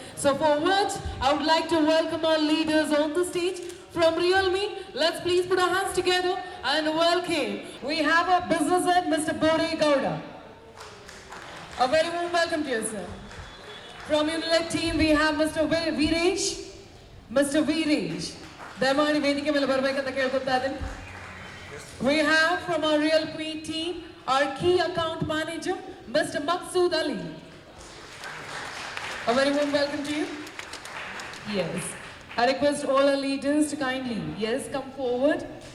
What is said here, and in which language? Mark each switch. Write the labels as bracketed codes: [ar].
[en] So for which I would like to welcome our leaders on the stage from Realme. Let's please put our hands together and welcome. We have our business head, Mr. Bore Gowda. A very warm welcome to you, sir. From Unilec team, we have Mr. Viresh. Mr. Viresh. [kn] ದಯಮಾಡಿ ವೇದಿಕೆ ಮೇಲೆ ಬರಬೇಕಂತ ಕೇಳ್ಕೊತಾ ಇದ್ದೀನಿ. [en] We have from our Realme team our key account manager, Mr. Maqsood Ali. A very warm welcome to you. Yes. I request all our leaders to kindly, yes, come forward.